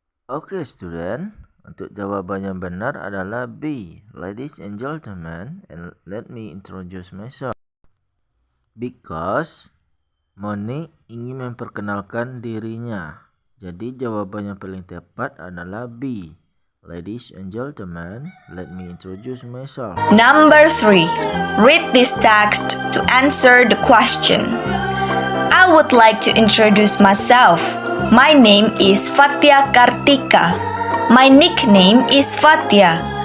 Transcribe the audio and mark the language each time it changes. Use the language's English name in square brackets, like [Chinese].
[Indonesian] Oke student, untuk jawaban yang benar adalah B. [English] Ladies and gentlemen, and let me introduce myself. Because [Indonesian] Monique ingin memperkenalkan dirinya. Jadi jawaban yang paling tepat adalah B. [English] Ladies and gentlemen, let me introduce myself. Number 3. Read this text to answer the question. I would like to introduce myself. My name is Fatia Kartika. My nickname is Fatia.